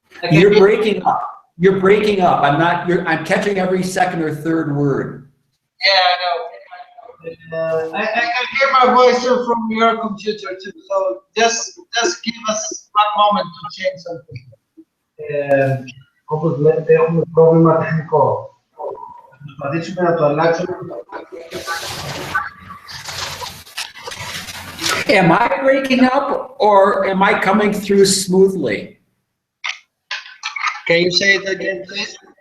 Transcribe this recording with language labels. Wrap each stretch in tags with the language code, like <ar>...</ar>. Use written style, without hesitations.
<en>You're breaking up. You're breaking up. I'm catching every second or third word. Yeah, I know. I can hear my voice from your computer too. So just give us 1 moment to change something.</en> <el>όπως βλέπετε έχουμε πρόβλημα τεχνικό. Θα προσπαθήσουμε να το αλλάξουμε.</el> <en>Am I breaking up or am I coming through smoothly? Can you say it again, please?</en>